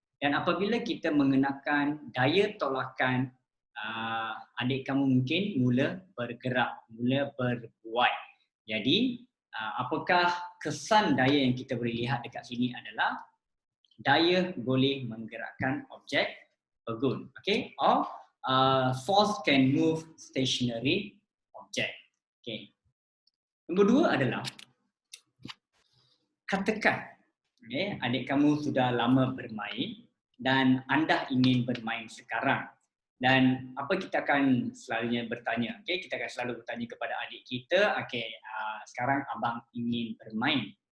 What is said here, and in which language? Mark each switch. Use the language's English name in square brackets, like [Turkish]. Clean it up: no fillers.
[Malay] Dan apabila kita mengenakan daya tolakan, adik kamu mungkin mula bergerak, mula berbuai. Jadi apakah kesan daya yang kita boleh lihat dekat sini adalah daya boleh menggerakkan objek pegun. [English] Okay, or force can move stationary object. Okay. [Malay] Nombor dua adalah katakan, okay, adik kamu sudah lama bermain dan anda ingin bermain sekarang. Dan apa kita akan selalunya bertanya, okay, kita akan selalu bertanya kepada adik kita, okay, sekarang abang ingin bermain.